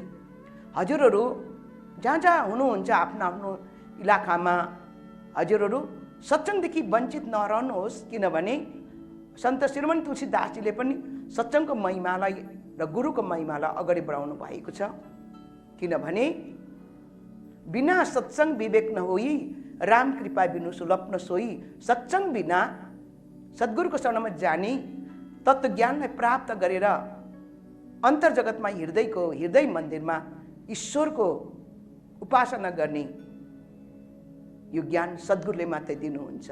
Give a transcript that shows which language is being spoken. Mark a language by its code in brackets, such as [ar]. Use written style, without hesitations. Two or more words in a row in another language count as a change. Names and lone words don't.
[ne] हजुरहरू जहाँ जहाँ हुनुहुन्छ आफ्नो आफ्नो इलाकामा, हजुरहरू सत्सङ्गदेखि वञ्चित नरहनुहोस्, किनभने सन्त श्रीमन तुलसीदासजीले पनि सत्सङ्गको महिमालाई र गुरुको महिमालाई अगाडि बढाउनु भएको छ। [awa] किनभने बिना सत्सङ्ग विवेक नहोई, राम कृपा बिनु सुलभ न सोई। [ne] सत्सङ्ग बिना सद्गुरुको शरणमा जाने, तत्त्वज्ञानलाई प्राप्त गरेर अन्तर्जगतमा हृदय मन्दिरमा ईश्वरको उपासना गर्ने यो ज्ञान सद्गुरुले मात्रै दिनुहुन्छ।